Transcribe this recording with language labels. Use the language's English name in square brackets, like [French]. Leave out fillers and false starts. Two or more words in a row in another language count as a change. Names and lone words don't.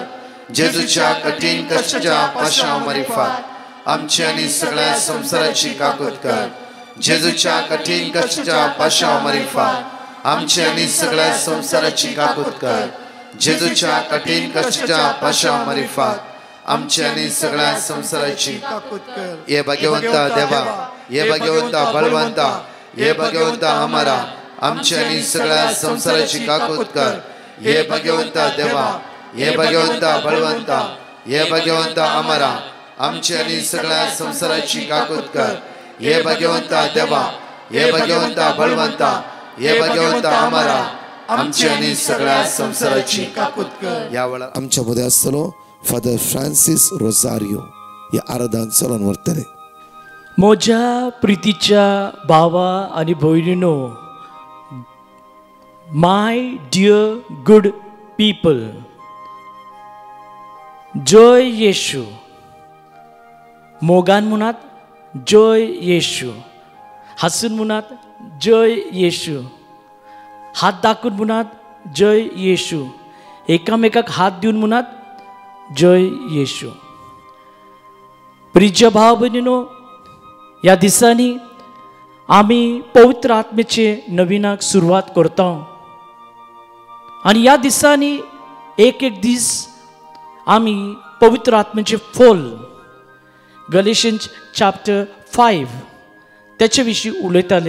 [Konkani] जेजूच्या कठीण कष्टाच्या पाशाव मारिफात आमची आणि सगळ्या संसाराची काकूत कर. जेजूच्या कठीण कष्टाच्या पाशाव मारिफात आमची आणि सगळ्या संसाराची काकूत कर. जेजूच्या कठीण कष्टाच्या पाशाव मारिफात आमची आणि सगळ्या संसाराची काकूत कर. ये भाग्यवंता देवा, ये भाग्यवंता बलवंता, ये भाग्यवंता हमारा आमची आणि सगळ्या संसाराची काकूत कर. ये भाग्यवंता देवा, ये भाग्यवंता बलवंता, ये भाग्यवंता हमारा आमची आणि सगळ्या संसाराची काकूत कर. ये भाग्यवंता देवा, ये भाग्यवंता बलवंता, ये भाग्यवंता हमारा आमची आणि सगळ्या संसाराची काकूत कर. यावेळा आमच्यामध्ये असलो फादर फ्रान्सिस रोसारियो या आराधन चलन वर्तले. म्हज्या प्रितीच्या भावा आणि भयणीनो, [English] My dear good people, [Konkani] जय येशू. मोगान म्हणत जय येशू, हसून म्हणत जय येशू, हात दाखवून म्हणत जय येशू, एकामेकाक हात देऊन म्हणत जय येशू. प्रिय भाव भयणीनो, या दिसांनी आम्ही पवित्र आत्मेचे नवीनाक सुरवात करता. आणि या दिसांनी एक एक दीस आम्ही पवित्र आत्मेचे फल [English] Galatians chapter [Konkani] 5 त्याच्या विशीं उलयताले.